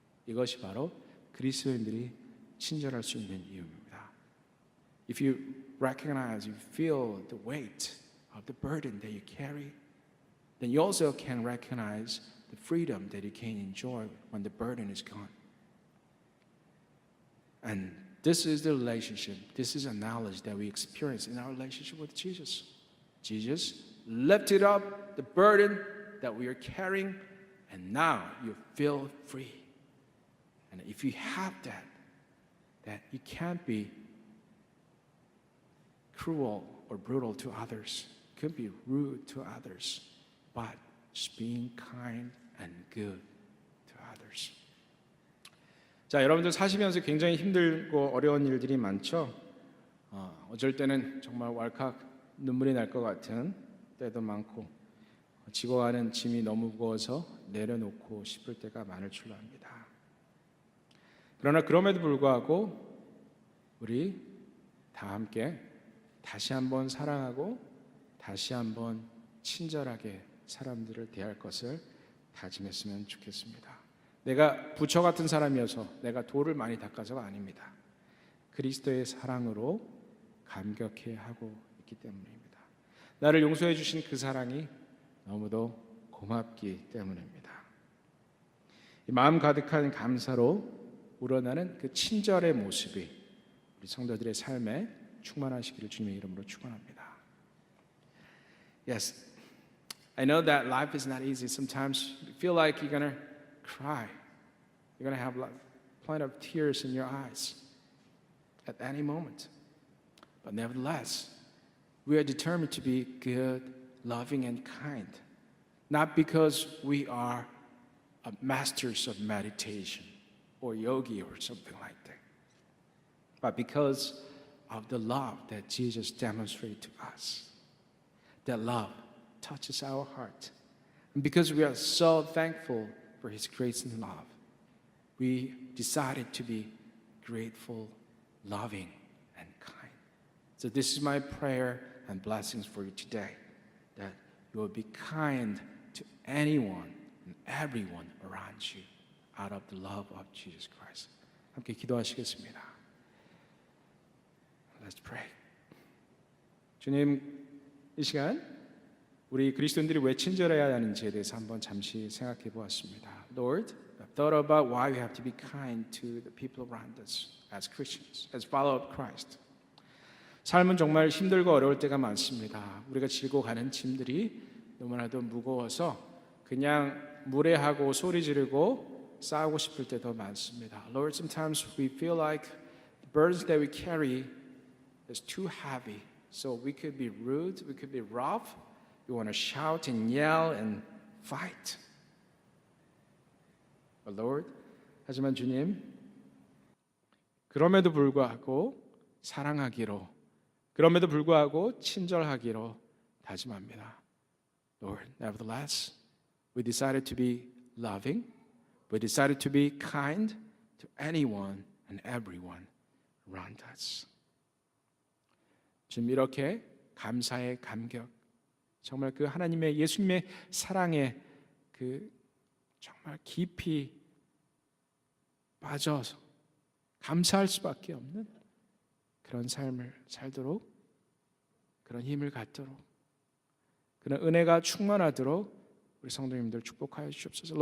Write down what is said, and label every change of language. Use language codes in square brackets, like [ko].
[ko] 이것이 바로 그리스도인들이 친절할 수 있는 이유입니다. [en] If you recognize, you feel the weight of the burden that you carry, then you also can recognize the freedom that you can enjoy when the burden is gone. And this is the relationship, this is a knowledge that we experience in our relationship with Jesus. Jesus lifted up the burden that we are carrying, and now you feel free. And if you have that, that you can't be cruel or brutal to others. It could be rude to others. But just being kind and good to others. [ko] 자, 여러분들 사시면서 굉장히 힘들고 어려운 일들이 많죠. 어쩔 때는 정말 왈칵 눈물이 날 것 같은 때도 많고 지고 가는 짐이 너무 무거워서 내려놓고 싶을 때가 많을 줄로 압니다. 그러나 그럼에도 불구하고 우리 다 함께 다시 한번 사랑하고 다시 한번 친절하게 사람들을 대할 것을 다짐했으면 좋겠습니다. 내가 부처 같은 사람이어서 내가 돌을 많이 닦아서가 아닙니다. 그리스도의 사랑으로 감격해 하고 있기 때문입니다. 나를 용서해 주신 그 사랑이 너무도 고맙기 때문입니다. 이 마음 가득한 감사로 우러나는 그 친절의 모습이 우리 성도들의 삶에 충만하시기를 주님의 이름으로 축원합니다. [en] Yes, I know that life is not easy. Sometimes you feel like you're gonna cry. You're gonna have plenty of tears in your eyes at any moment. But nevertheless, we are determined to be good, loving, and kind. Not because we are masters of meditation or yogi or something like that, but because of the love that Jesus demonstrated to us. That love touches our heart. And because we are so thankful for His grace and love, we decided to be grateful, loving, and kind. So this is my prayer and blessings for you today, that you will be kind to anyone and everyone around you out of the love of Jesus Christ. [ko] 함께 기도하시겠습니다. [en] Let's pray. [ko] 주님, 이 시간 우리 그리스도인들이 왜 친절해야 하는지에 대해서 한번 잠시 생각해 보았습니다. [en] Lord, I've thought about why we have to be kind to the people around us as Christians, as followers of Christ. [ko] 삶은 정말 힘들고 어려울 때가 많습니다. 우리가 지고 가는 짐들이 너무나도 무거워서 그냥 무례하고 소리 지르고 싸우고 싶을 때도 많습니다. [en] Lord, sometimes we feel like the burdens that we carry is too heavy. So we could be rude, we could be rough. We want to shout and yell and fight. But Lord, [ko] 하지만 주님, 그럼에도 불구하고 사랑하기로, 그럼에도 불구하고 친절하기로 다짐합니다. [en] Lord, nevertheless, we decided to be loving. We decided to be kind to anyone and everyone around us. [ko] 지금 이렇게 감사의 감격, 정말 그 하나님의 예수님의 사랑에 그 정말 깊이 빠져서 감사할 수밖에 없는 그런 삶을 살도록, 그런 힘을 갖도록, 그런 은혜가 충만하도록 우리 성도님들 축복하여 주옵소서.